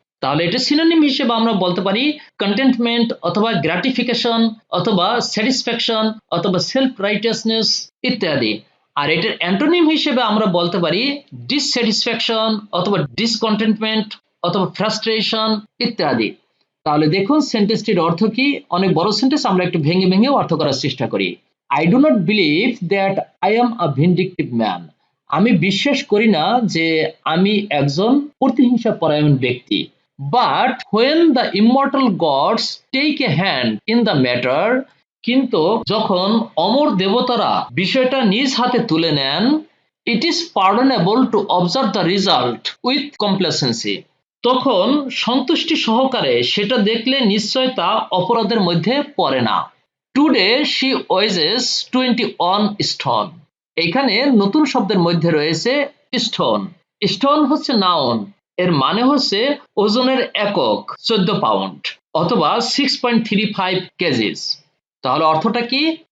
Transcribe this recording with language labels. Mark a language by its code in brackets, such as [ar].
[bn] তাহলে এটা সিনোনিম হিসেবে আমরা বলতে পারি কন্টেন্টমেন্ট অথবা গ্র্যাটিফিকেশন অথবা স্যাটিসফ্যাকশন অথবা সেলফ রাইটিয়াসনেস ইত্যাদি। আর এটার অ্যান্টোনিম হিসেবে আমরা বলতে পারি ডিসস্যাটিসফ্যাকশন অথবা ডিসকন্টেন্টমেন্ট অথবা ফ্রাস্ট্রেশন ইত্যাদি। তাহলে দেখুন সেন্টেন্সটির অর্থ কি। অনেক বড় সেন্টেন্স, আমরা একটু ভেঙে ভেঙে অর্থ করার চেষ্টা করি। [en] I do not believe that I am a vindictive man. [bn] আমি বিশ্বাস করি না যে আমি একজন প্রতিহিংসা পরায়ণ ব্যক্তি। [en] But when the immortal gods take a hand in the matter, [bn] কিন্তু যখন অমর দেবতারা বিষয়টা নিজ হাতে তুলে নেন, [en] it is pardonable to observe the result with complacency. [bn] তখন সন্তুষ্টি সহকারে সেটা দেখলে নিশ্চয় তা অপরাধের মধ্যে পড়ে না। [en] Today she weighs 21 stone. [bn] এখানে নতুন শব্দের মধ্যে রয়েছে স্টোন। স্টোন হচ্ছে নাউন, এর মানে হচ্ছে ওজনের একক 14 পাউন্ড অথবা 6.35 কেজিস। তাহলে অর্থটা কি?